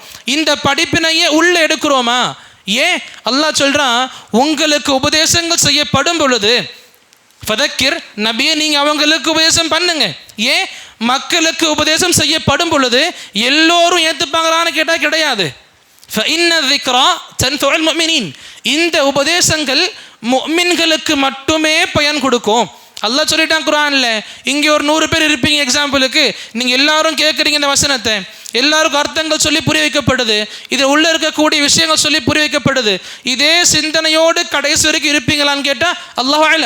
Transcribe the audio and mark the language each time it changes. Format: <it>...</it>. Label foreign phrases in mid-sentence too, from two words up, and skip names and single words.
<ta>இந்த படிப்பினையை உள்ளே எடுக்கிறோமா? ஏன் அல்லாஹ் சொல்கிறான், உங்களுக்கு உபதேசங்கள் செய்யப்படும் பொழுது ஃபதக்கிர், நபியை நீங்கள் அவங்களுக்கு உபதேசம் பண்ணுங்க. ஏன் மக்களுக்கு உபதேசம் செய்யப்படும் பொழுது எல்லோரும் ஏற்றுப்பாங்களான்னு கேட்டால் கிடையாது.</ta> <ar>ஃபஇன்ன ذِكْرَى تَنْفَعُ الْمُؤْمِنِينَ,</ar> <ta>இந்த உபதேசங்கள் முஃமின்களுக்கு மட்டுமே பயன் கொடுக்கும். அல்லாஹ் சொல்லிட்டான் குர்ஆனில். இங்கே ஒரு 100 பேர் இருப்பீங்க எக்ஸாம்பிளுக்கு, நீங்கள் எல்லாரும் கேட்குறீங்க இந்த வசனத்தை, எல்லாருக்கும் அர்த்தங்கள் சொல்லி புரிய வைக்கப்படுது, இதில் உள்ளே இருக்கக்கூடிய விஷயங்கள் சொல்லி புரிய வைக்கப்படுது. இதே சிந்தனையோடு கடைசி வரைக்கும் இருப்பீங்களான்னு கேட்டால்</ta> <ar>الله أعلم.</ar>